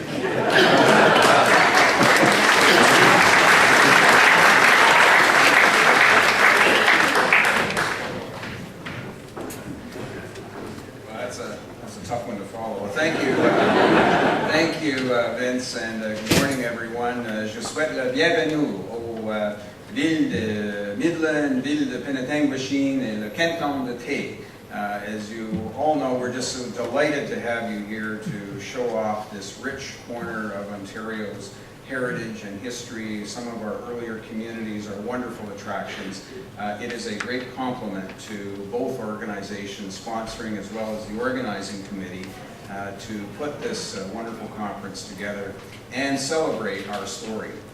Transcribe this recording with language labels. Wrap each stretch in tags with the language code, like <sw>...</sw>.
<en>That's a tough one to follow. Well, thank you, Vince, and good morning, everyone.</en> <fr>Je souhaite la bienvenue aux villes de Midland, ville de Pettatanquishene, et le canton de Tate.</fr> <en>As you all know, we're just so delighted to have you here to show off this rich corner of Ontario's heritage and history. Some of our earlier communities are wonderful attractions. It is a great compliment to both organizations sponsoring as well as the organizing committee to put this wonderful conference together and celebrate our story.</en>